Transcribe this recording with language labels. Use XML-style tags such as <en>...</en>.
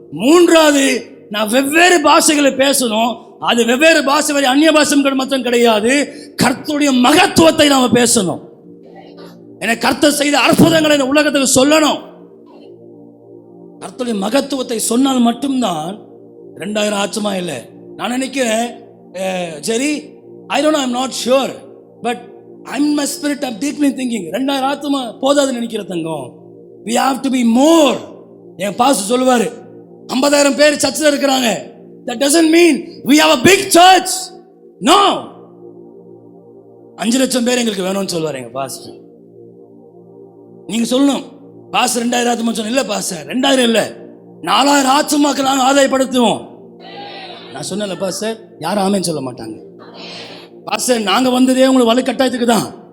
<ta>மூன்றாவது, நான் வெவ்வேறு பாஷைகளை பேசணும். அது வெவ்வேறு பாஷை வரை அந்நிய பாஷைகள் மட்டும் கிடையாது, கர்த்தருடைய மகத்துவத்தை நாம பேசணும். எனக்கு கர்த்தர் செய்த அற்புதங்களை இந்த உலகத்துக்கு சொல்லணும். கர்த்தருடைய மகத்துவத்தை சொன்னால் மட்டும்தான் 2000 ஆச்சுமா இல்லை. நான் நினைக்கிறேன், சரி,</ta> <en>I don't know, I'm not sure, but I'm my spirit, I'm deeply thinking</en> <ta>2000 ஆத்துமா போதாதுன்னு நினைக்கிற தங்கம்.</ta> <en>We have to be more.</en> <ta>N pastor சொல்லுவாரு, 50,000 பேர் சர்ச்சில் இருக்கிறாங்க.</ta> <en>That doesn't mean we have a big church. No.</en> <ta>5 லட்சம் பேர் எங்களுக்கு வேணும்னு சொல்லுவாரு எங்க பாஸ்டர். நீங்க சொல்லணும், பாஸ்டர் 2000 ஆத்துமா சொன்ன. இல்ல பாஸ்டர், 2000 இல்ல, 4000 ஆத்துமாக்கு நாங்கள் ஆதாயப்படுத்துவோம். நான் சொன்னல பாஸ்டர், யாரும் ஆமேன்னு சொல்ல மாட்டாங்க. பாஸ்டர், நாங்க வந்ததே உங்களுக்கு வலுக்கட்டாயத்துக்கு தான்.</ta>